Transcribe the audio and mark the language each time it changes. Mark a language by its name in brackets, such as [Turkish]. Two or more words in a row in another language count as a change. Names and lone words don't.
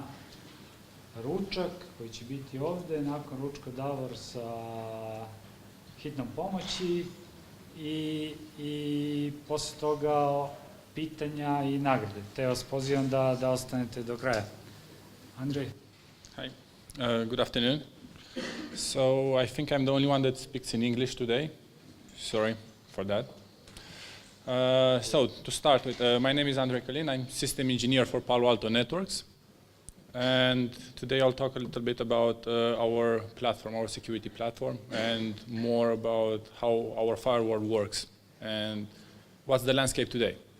[Croatian] Ručak koji će biti ovdje, nakon ručka Davor sa hitnom pomoći i poslije toga pitanja i nagrade. Te vas pozivam da ostanete do kraja. Andrej. [English] Hi, good afternoon. So I think I'm the only one that speaks in English today. Sorry for that. So to start with, my name is Andrej Kalin. I'm system engineer for Palo Alto Networks. And today I'll talk a little bit about our platform, our security platform, and more about how our firewall works and what's the landscape today.